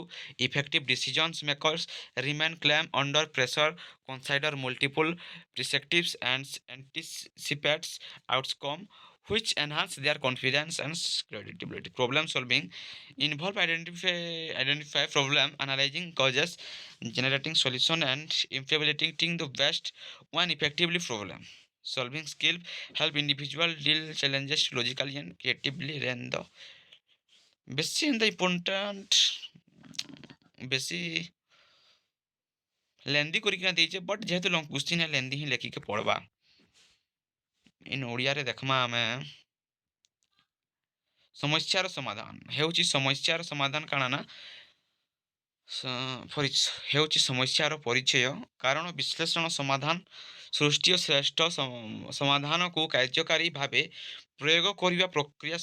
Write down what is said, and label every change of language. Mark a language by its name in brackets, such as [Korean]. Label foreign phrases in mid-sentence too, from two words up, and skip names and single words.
[English] Effective decision makers remain calm under pressure, consider multiple perspectives and anticipate outcome, which enhance their confidence and credibility. Problem solving involve identify problem, analyzing causes, generating solution and implementing the best one effectively. Problem solving skill help individual deal challenges logically and creatively than the [Odia] ବେଶୀ ଏନ୍ତା ଇମ୍ପୋର୍ଟାଣ୍ଟ ବେଶୀ ଲେନ୍ଦି କରିକିନା ଦେଇଛେ ବଟ୍ ଯେହେତୁ [English] long question [Odia] ହେ ଲେନ୍ଦି ହିଁ ଲେଖିକି ପଢ଼ବା। ଇନ୍ ଓଡ଼ିଆରେ ଦେଖ୍ମା ଆମେ ସମସ୍ୟାର ସମାଧାନ ସମସ୍ୟାର ସମାଧାନ କାଣା ନା ହେଉଛି ସମସ୍ୟାର ପରିଚୟ, କାରଣ ବିଶ୍ଳେଷଣ, ସମାଧାନ ସୃଷ୍ଟି ଓ ଶ୍ରେଷ୍ଠ ସମାଧାନକୁ କାର୍ଯ୍ୟକାରୀ ଭାବେ ପ୍ରୟୋଗ କରିବା ପ୍ରକ୍ରିୟା।